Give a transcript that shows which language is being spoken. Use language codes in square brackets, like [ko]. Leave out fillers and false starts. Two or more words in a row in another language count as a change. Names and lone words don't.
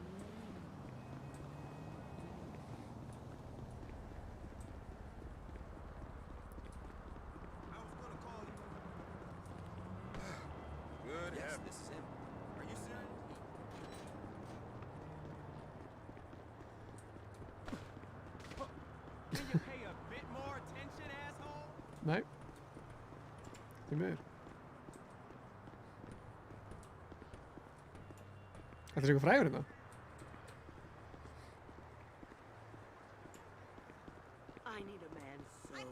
[en] Good yes, this is him. Are you serious? Can you pay a bit more attention, asshole? [is] Nei. Því miður. Þetta er eitthvað frægur hérna. [en] I need a man so bad.